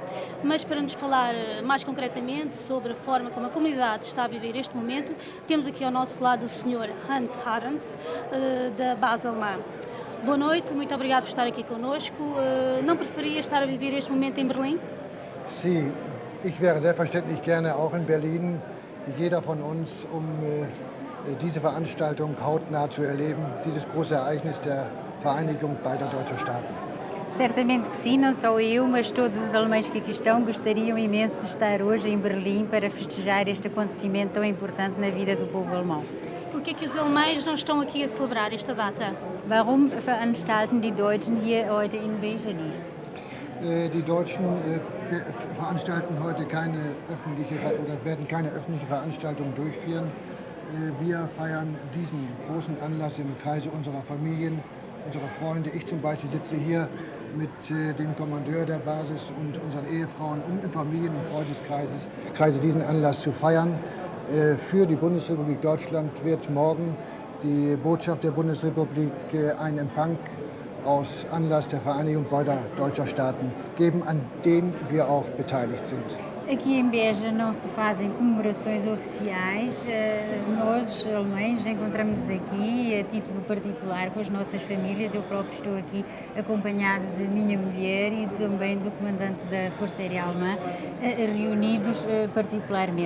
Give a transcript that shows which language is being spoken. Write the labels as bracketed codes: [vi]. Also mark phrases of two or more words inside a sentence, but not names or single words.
[pt] Mas para nos falar mais concretamente sobre a forma como a comunidade está a viver este momento, temos aqui ao nosso lado o Sr. Hans Harens, da base alemã. Boa noite, muito obrigado por estar aqui connosco. Não preferia estar a viver este momento em Berlim? Sim, [de] ich wäre selbstverständlich gerne auch in Berlin, wie jeder von uns, diese Veranstaltung hautnah zu erleben, dieses große Ereignis der Vereinigung beider deutscher Staaten. [pt] Certamente que sim, não só eu, mas todos os alemães que aqui estão gostariam imenso de estar hoje em Berlim para festejar este acontecimento tão importante na vida do povo alemão. Por que os alemães não estão aqui a celebrar esta data? [de] Warum veranstalten die Deutschen hier heute in Beja nicht? Die Deutschen veranstalten heute keine öffentliche oder werden keine öffentliche Veranstaltung durchführen. Wir feiern diesen großen Anlass im Kreise unserer Familien, unserer Freunde. Ich zum Beispiel sitze hier mit dem Kommandeur der Basis und unseren Ehefrauen, um im Familien- und Freundeskreise diesen Anlass zu feiern. Für die Bundesrepublik Deutschland wird morgen die Botschaft der Bundesrepublik einen Empfang aus Anlass der Vereinigung beider deutscher Staaten geben, an dem wir auch beteiligt sind. [pt] Aqui em Beja não se fazem comemorações oficiais. Nós, alemães, encontramos aqui a título particular com as nossas famílias. Eu próprio estou aqui acompanhado de minha mulher e também do comandante da Força Aérea Alemã, reunidos particularmente.